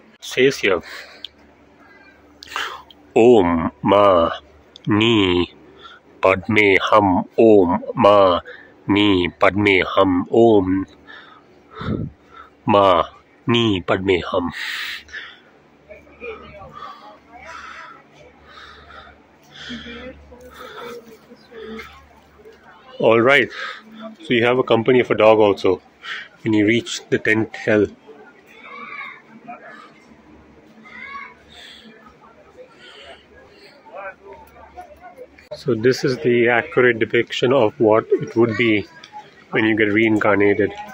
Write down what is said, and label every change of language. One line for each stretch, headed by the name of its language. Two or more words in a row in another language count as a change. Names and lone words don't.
English: says here,
Sanskrit: Om Ma Ni Padme Hum. Om Ma Ni Padme Hum. Om Ma Ni Padme Hum.
English: Alright, so you have a company of a dog also when you reach the 10th hell. So this is the accurate depiction of what it would be when you get reincarnated.